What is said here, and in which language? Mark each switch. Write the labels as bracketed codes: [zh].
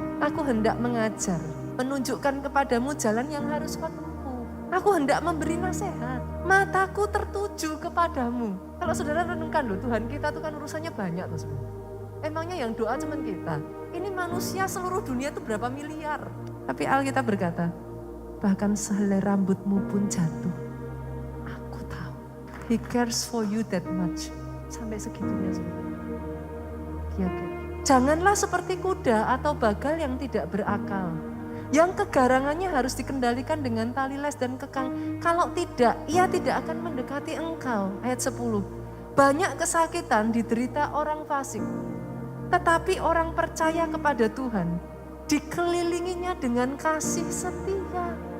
[id] Aku hendak mengajar, menunjukkan kepadamu jalan yang harus kau tempuh. Aku hendak memberi nasihat, mataku tertuju kepadamu. Kalau saudara renungkan loh, Tuhan kita tuh kan urusannya banyak tuh sebenarnya. Emangnya yang doa cuman kita? Ini manusia seluruh dunia tuh berapa miliar? Tapi Alkitab berkata, bahkan sehelai rambutmu pun jatuh. Aku tahu, [en] He cares for you that much. [id] Sampai segitunya saudara. Dia care. Janganlah seperti kuda atau bagal yang tidak berakal. Yang kegarangannya harus dikendalikan dengan tali les dan kekang. Kalau tidak, ia tidak akan mendekati engkau. Ayat 10. Banyak kesakitan diderita orang fasik. Tetapi orang percaya kepada Tuhan, dikelilinginya dengan kasih setia.